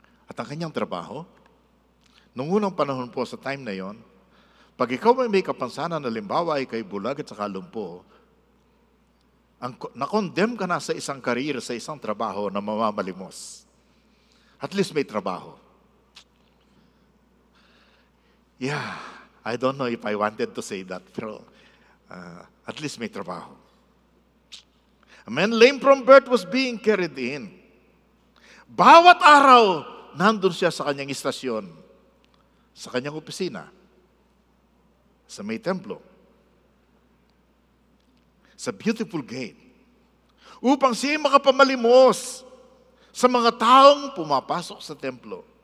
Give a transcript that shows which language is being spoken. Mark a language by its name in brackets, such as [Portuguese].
[Filipino] At ang kanyang trabaho, nung unang panahon po sa time na yon, pag ikaw may kapansanan na limbawa ay kay bulag at saka lumpo, na-condemn ka na sa isang career, sa isang trabaho na mamamalimos. At least may trabaho. [English] Yeah, I don't know if I wanted to say that, [Filipino] pero at least may trabaho. [English] A man lame from birth was being carried in. [Filipino] Bawat araw, nandun siya sa kanyang istasyon, sa kanyang opisina, sa may templo, sa beautiful gate, upang siya makapamalimos sa mga taong pumapasok sa templo.